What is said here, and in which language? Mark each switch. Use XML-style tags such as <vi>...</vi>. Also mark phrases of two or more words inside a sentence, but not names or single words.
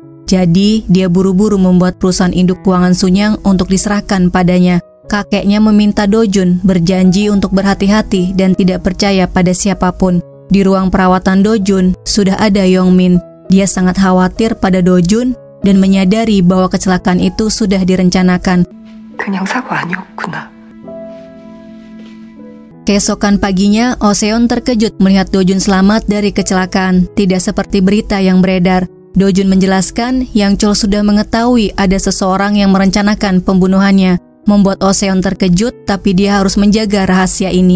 <id>Jadi, dia buru-buru membuat perusahaan induk keuangan Sunyang untuk diserahkan padanya. Kakeknya meminta Do Jun berjanji untuk berhati-hati dan tidak percaya pada siapapun. Di ruang perawatan Do Jun, sudah ada Yong Min. Dia sangat khawatir pada Do Jun dan menyadari bahwa kecelakaan itu sudah direncanakan.</id> <ko>그냥 사고 아니었구나.</ko> <id>Keesokan paginya, Oh Seon terkejut melihat Do Jun selamat dari kecelakaan. Tidak seperti berita yang beredar. Do Jun menjelaskan Yang Chol sudah mengetahui ada seseorang yang merencanakan pembunuhannya. Membuat Oh Seon terkejut, tapi dia harus menjaga rahasia ini.</id>